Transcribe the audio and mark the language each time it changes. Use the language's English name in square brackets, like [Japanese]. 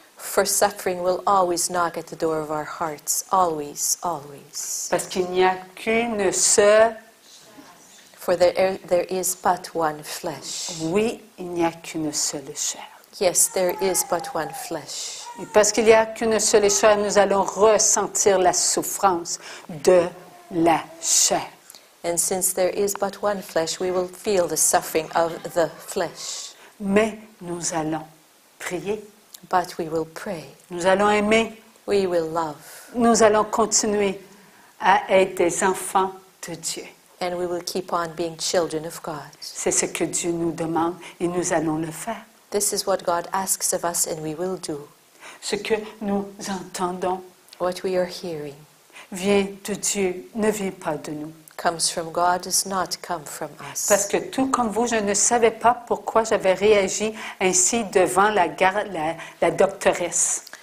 [English] For suffering will always knock at the door of our hearts. Always, always. [French] Parce qu'il n'y a qu'une seule. [English] For there is but one flesh. [French] Oui, il n'y a qu'une seule chair. [English] Yes, there is but one flesh. [French] Et parce qu'il n'y a qu'une seule chair, nous allons ressentir la souffrance de la chair. [English] And since there is but one flesh, we will feel the suffering of the flesh. [French] Mais nous allons prier. [English] But we will pray. [French] Nous allons aimer. [English] We will love. [French] Nous allons continuer à être des enfants de Dieu. [English] And we will keep on being children of God. [French] C'est ce que Dieu nous demande et nous allons le faire. [English] This is what God asks of us and we will do. [French] Ce que nous entendons [English] What we are hearing [French] vient de Dieu, ne vient pas de nous. [English] comes from God, does not come from us. [French] Parce que tout comme vous, je ne savais pas pourquoi j'avais réagi ainsi devant la doctoresse.